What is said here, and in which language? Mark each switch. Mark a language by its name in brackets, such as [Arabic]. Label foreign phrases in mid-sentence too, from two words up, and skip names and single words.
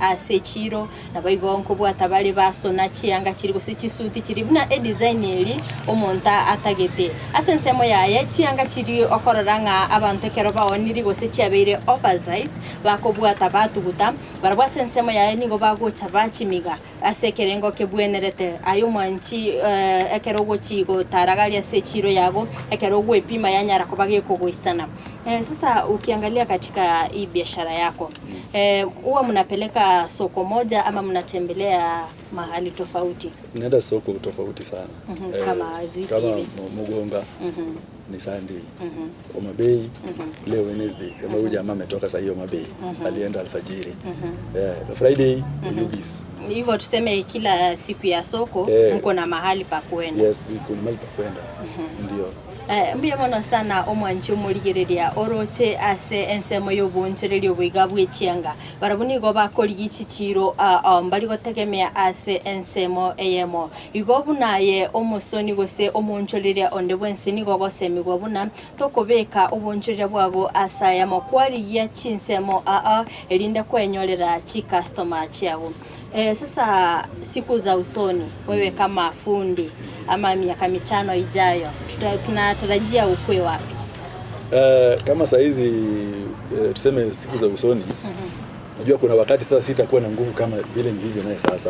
[Gusii] asechiro na baigonko bwata bali basona chianga chirigo sichisuti chiri buna design eri omonta atagete asensemo yae chianga chiri okororanga abantu kero baoniri gose chiabeire oversize bakobwata batuguta barabwa sensemo yae nigo bagocha bachimiga asekerengo kebwenerete ayo manchi ekero gochigo taragalia sechiro yago ekero gwepima yanyara kobagie kogoisana. [Swahili] Sasa ukiangalia katika hii biashara yako huwa mnapeleka soko moja ama mnatembelea mahali tofauti? Nenda soko tofauti sana. Kama zipi? Kama Mugonga, ni Sunday, Omabei, leo Wednesday. Kama huyu jamaa ametoka sasa hiyo Omabei, alienda alfajiri. Friday Yugis. Hivyo tuseme kila siku ya soko mko na mahali pa kwenda? Yes, kuna mahali pa kwenda. Ndio. [Gusii] Mbia mono sana omwanchi omurigereria oroche ase ensemo yobonchererio bwigabwe chianga barabuni go bakori chiro mbali gotegemea ase ensemo eyemo igobu naye omosoni gose omonchoreria onde bwensini go gosemi go buna tokobeka obonchereria bwago asa ya mokwari ya chinsemo elinde kwenyorera chi customer chiago. [Swahili] Sasa siku za usoni wewe kama fundi ama miaka mitano ijayo tunatarajia ukue wapi? Kama saa hizi tuseme siku za usoni unajua kuna wakati sasa sitakuwa na nguvu kama vile nilivyo naye sasa.